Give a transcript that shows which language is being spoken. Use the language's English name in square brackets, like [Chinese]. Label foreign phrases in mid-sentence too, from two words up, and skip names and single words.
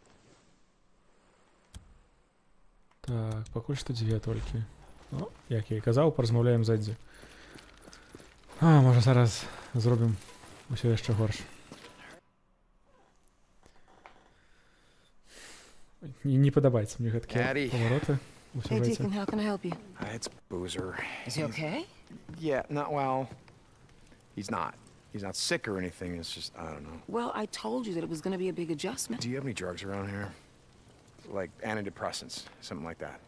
[Belarusian] Так, пакуль што дзве толькі. Ну, як я і казаў, паразмаўляем задзе. А, можа зараз зробім усё яшчэ горш. Не падабаецца мне гэткія павароты. [English] Hey, Deacon, how can I help you? It's Boozer. Is he okay? Yeah, not well. He's not. He's not sick or anything. It's just, I don't know. Well, I told you that it was going to be a big adjustment. Do you have any drugs around here? Like antidepressants, something like that?